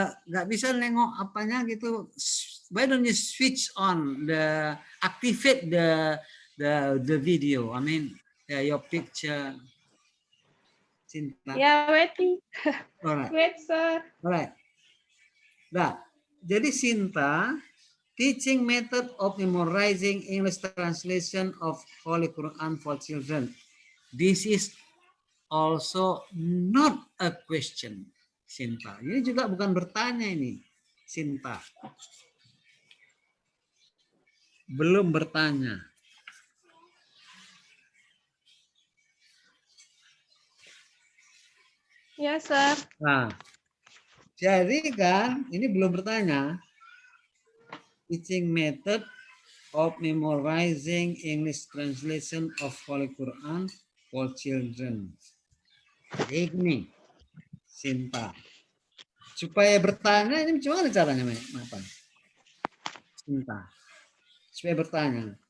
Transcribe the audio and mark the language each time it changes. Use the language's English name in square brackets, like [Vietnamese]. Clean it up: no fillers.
[Indonesian] Nggak bisa nengok apanya gitu. [English] Why don't you switch on activate the video? I mean, your picture. Sinta. Ya, waiting. Alright. Wait, sir. Alright. [Indonesian] Nah, jadi [English] Sinta, teaching method of memorizing English translation of Holy Quran for children. This is also not a question, Sinta. [Indonesian] Ini juga bukan bertanya ini, Sinta. Belum bertanya. [English] Yes, sir. [Indonesian] Nah, jadi kan ini belum bertanya. [English] Teaching method of memorizing English translation of Holy Quran for children. [Indonesian] Ini, Sinta. Supaya bertanya ini gimana caranya, apa? Sinta. Supaya bertanya.